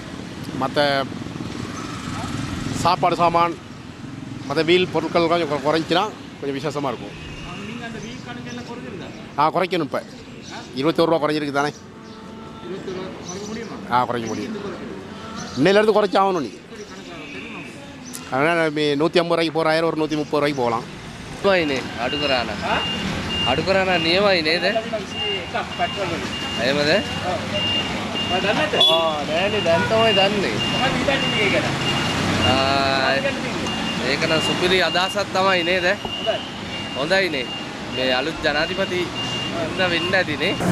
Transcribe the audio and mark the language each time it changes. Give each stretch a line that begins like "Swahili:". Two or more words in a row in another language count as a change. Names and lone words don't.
Tamil: மற்ற சாப்பாடு சாமான், மற்ற வீல் பொருட்கள் கொஞ்சம் குறைஞ்சினா கொஞ்சம் விசேஷமாக இருக்கும். குறைக்கணும். இப்போ 21 ரூபா குறைஞ்சிருக்கு தானே. குறைக்க முடியும். இன்னையிலேருந்து குறைச்சாகணும். நீ அதனால் 150 ரூபாய்க்கு போகிற 1000 ஒரு 130 ரூபாய்க்கு போகலாம்.
Sinhala: අඩුකරන නියමයි නේද? එහෙමද? නෑනේ දැන් තමයි දන්නේ. ඒක නම් සුපිරි අදහසක් තමයි නේද? හොඳයිනේ. මේ අලුත් ජනාධිපති වෙන්න ඇතිනේ.